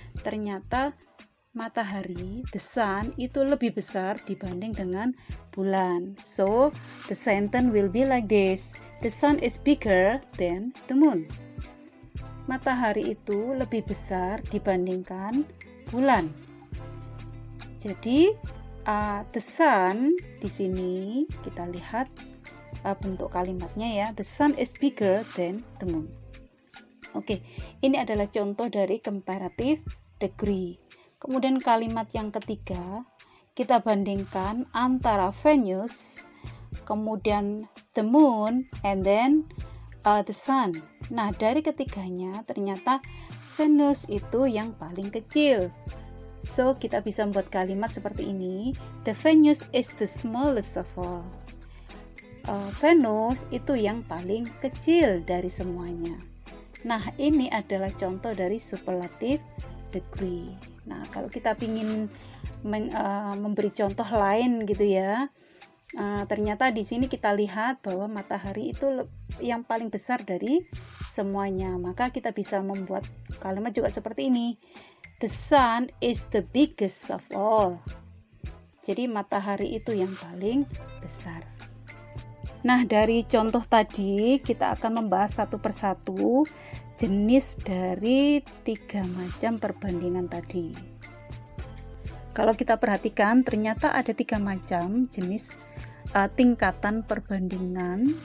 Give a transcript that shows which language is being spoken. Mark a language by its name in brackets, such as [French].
[Indonesian] Ternyata matahari, [English] the sun, [Indonesian] itu lebih besar dibanding dengan bulan. [English] So, the sentence will be like this. The sun is bigger than the moon. [Indonesian] matahari itu lebih besar dibandingkan bulan. Jadi [English] the sun [Indonesian] di sini kita lihat bentuk kalimatnya ya. [English] The sun is bigger than the moon. [Indonesian] Oke, ini adalah contoh dari comparative degree. Kemudian kalimat yang ketiga, kita bandingkan antara Venus, kemudian [English] the moon, and then the sun. [Indonesian] Nah, dari ketiganya ternyata Venus itu yang paling kecil. So, kita bisa membuat kalimat seperti ini. [English] The Venus is the smallest of all. [Indonesian] Venus itu yang paling kecil dari semuanya. Nah, ini adalah contoh dari superlative degree. Nah, kalau kita ingin memberi contoh lain gitu ya, ternyata di sini kita lihat bahwa matahari itu yang paling besar dari semuanya. Maka kita bisa membuat kalimat juga seperti ini. [English] The sun is the biggest of all. [Indonesian] Jadi matahari itu yang paling besar. Nah, dari contoh tadi kita akan membahas satu persatu jenis dari 3 macam perbandingan tadi. Kalau kita perhatikan ternyata ada 3 macam jenis tingkatan perbandingan.